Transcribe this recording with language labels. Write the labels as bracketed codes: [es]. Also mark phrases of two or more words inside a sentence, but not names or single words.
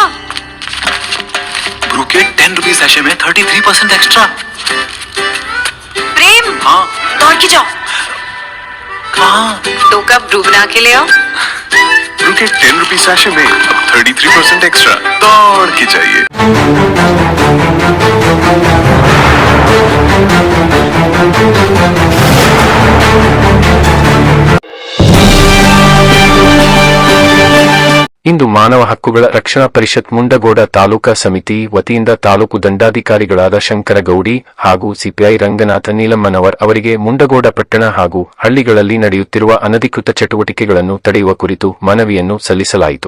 [hi] ब्रू के 10 [en] rupees sachet [hi] में 33% एक्स्ट्रा। प्रेम, हाँ। दौड़ के जाओ, कहाँ? 2 कप ब्रू बना के ले आओ। ब्रू के 10 [en] rupees sachet [hi] में 33% एक्स्ट्रा। दौड़ के चाहिए। [kn] ಇಂದು ಮಾನವ ಹಕ್ಕುಗಳ ರಕ್ಷಣಾ ಪರಿಷತ್ ಮುಂಡಗೋಡ ತಾಲೂಕಾ ಸಮಿತಿ ವತಿಯಿಂದ ತಾಲೂಕು ದಂಡಾಧಿಕಾರಿಗಳಾದ ಶಂಕರ ಗೌಡಿ ಹಾಗೂ ಸಿಪಿಐ ರಂಗನಾಥ ನೀಲಮ್ಮನವರ್ ಅವರಿಗೆ ಮುಂಡಗೋಡ ಪಟ್ಟಣ ಹಾಗೂ ಹಳ್ಳಿಗಳಲ್ಲಿ ನಡೆಯುತ್ತಿರುವ ಅನಧಿಕೃತ ಚಟುವಟಿಕೆಗಳನ್ನು ತಡೆಯುವ ಕುರಿತು ಮನವಿಯನ್ನು ಸಲ್ಲಿಸಲಾಯಿತು.